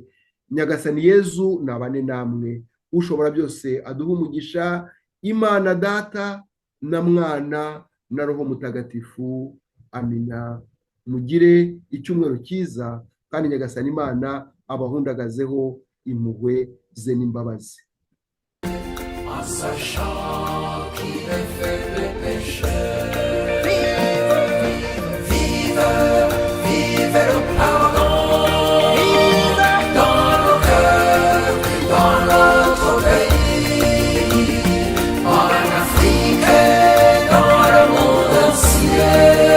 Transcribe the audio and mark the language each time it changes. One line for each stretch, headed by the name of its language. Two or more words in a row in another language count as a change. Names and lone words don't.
Kinyarwanda: Nyagasani Yezu nabane namwe, ushobora byose aduha umugisha, Imana Data na Mwana na Roho Mutagatifu. Amina. Mugire icyumweru cyiza, kandi Nyagasani Imana abahundagazeho impuhwe ze n'imbabazi.
French: En sachant qu'il est fait des pécheurs. Vive, vive le pardon. Vive dans nos cœurs, dans notre pays, en Afrique et dans le monde entier.